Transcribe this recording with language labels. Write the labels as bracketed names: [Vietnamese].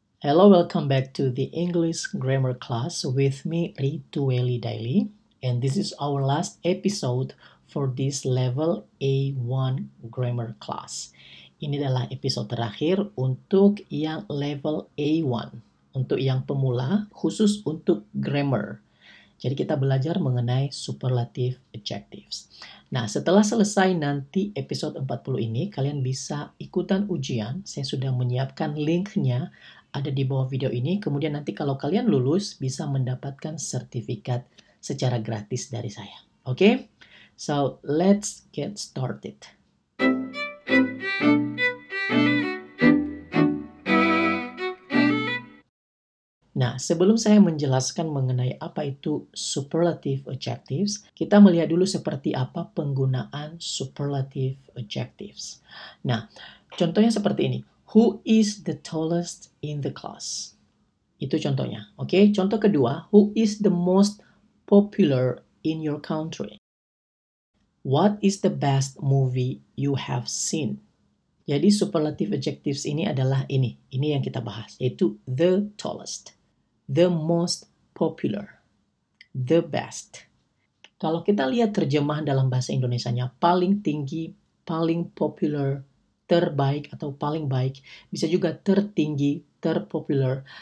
[English] Hello, welcome back to the English grammar class with me, Ritueli Daily. And this is our last episode for this level A1 grammar class. [Indonesian] Ini adalah episode terakhir untuk yang level A1, untuk yang pemula, khusus untuk grammar. Jadi kita belajar mengenai superlative adjectives. Nah, setelah selesai nanti episode 40 ini, kalian bisa ikutan ujian. Saya sudah menyiapkan linknya, ada di bawah video ini. Kemudian nanti kalau kalian lulus, bisa mendapatkan sertifikat secara gratis dari saya. [English] Oke? So, let's get started. [Indonesian] Nah, sebelum saya menjelaskan mengenai apa itu superlative adjectives, kita melihat dulu seperti apa penggunaan superlative adjectives. Nah, contohnya seperti ini. [English] Who is the tallest in the class? [Indonesian] Itu contohnya. Oke, contoh kedua, [English] who is the most popular in your country? What is the best movie you have seen? [Indonesian] Jadi superlative adjectives ini adalah ini yang kita bahas, yaitu the tallest, the most popular, the best. Kalau kita lihat terjemahan dalam bahasa Indonesianya, paling tinggi, paling popular, terbaik atau paling baik, bisa juga tertinggi, terpopular.